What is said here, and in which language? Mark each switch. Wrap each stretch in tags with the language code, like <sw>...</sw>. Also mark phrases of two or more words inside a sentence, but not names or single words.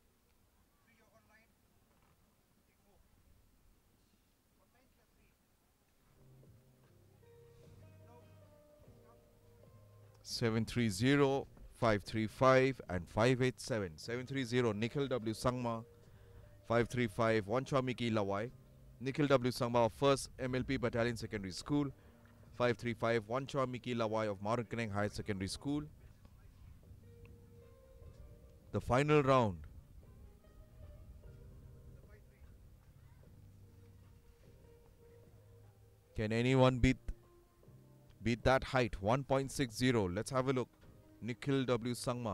<en>Seven 730, 535 and 587. 730 Nikhil W. Sangma, 535 Wanchua Miki Lawai. Nikhil W. Sangma of 1st MLP Battalion Secondary School, 535 Wanchua Miki Lawai of Marankaneng High Secondary School. The final round. Can anyone beat that height? 1.60. Let's have a look. Nikhil W. Sangma.</en>